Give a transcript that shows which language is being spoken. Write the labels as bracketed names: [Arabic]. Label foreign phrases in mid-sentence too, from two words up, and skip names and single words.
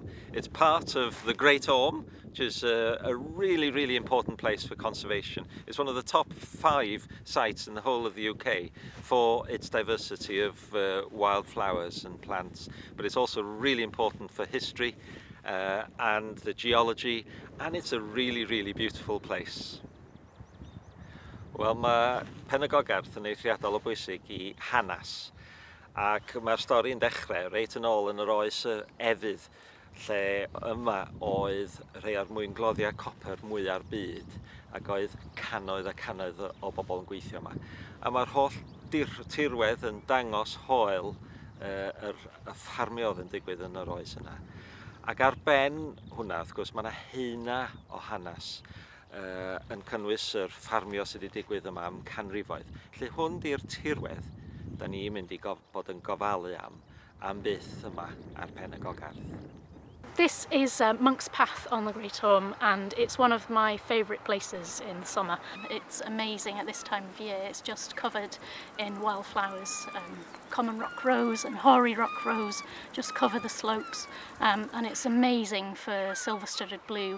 [English] It's part of the Great Orme, which is a really, really important place for conservation. It's one of the top 5 sites in the whole of the UK for its diversity of wildflowers and plants. But it's also really important for history and the geology, and it's a really, really beautiful place. [Welsh] Wel, mae Pen y Gogarth yn eithriadol o bwysig I hanes. Ac mae'r stori'n dechrau reit yn ôl yn yr oes efydd, lle yma oedd rhai o'r mwyngloddiau copr mwyaf byd, ac oedd cannoedd a cannoedd o bobl yn gweithio yma. A mae'r holl tirwedd yn dangos hoel y ffermio oedd yn digwydd yn yr oes yna. Ac ar ben hwnna, wrth gwrs, mae yna heina o hanes yn cynnwys yr ffermio sydd wedi digwydd yma am canrifoedd. Lle hwn di'r tirwedd da ni'n mynd I bod yn gofalu am byth yma ar Pen y Gogarth. [English] This is Monk's Path on the Great Orme, and it's one of my favourite places in the summer. It's amazing at this time of year. It's just covered in wildflowers. Common rock rose and hoary rock rose just cover the slopes, and it's amazing for silver-studded blue.